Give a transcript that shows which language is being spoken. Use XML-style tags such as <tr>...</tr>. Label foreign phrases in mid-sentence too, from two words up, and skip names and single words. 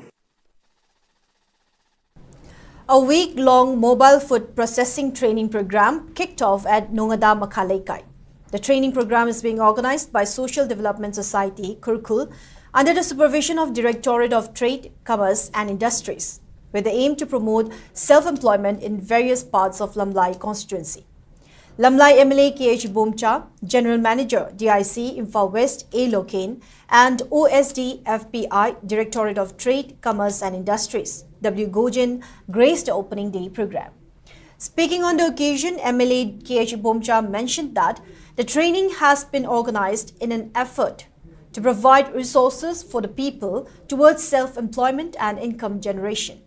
<en>A week-long mobile food processing training program kicked off at Nongada Makhalaikai. The training program is being organized by Social Development Society, Kurkul, under the supervision of Directorate of Trade, Commerce and Industries, with the aim to promote self-employment in various parts of Lamlai constituency. Lamlai MLA KH Bomcha, General Manager DIC Imphal West A. Locaine and OSD FPI Directorate of Trade, Commerce and Industries W. Gojin graced the opening day program. Speaking on the occasion, MLA KH Bomcha mentioned that the training has been organized in an effort to provide resources for the people towards self-employment and income generation.</en>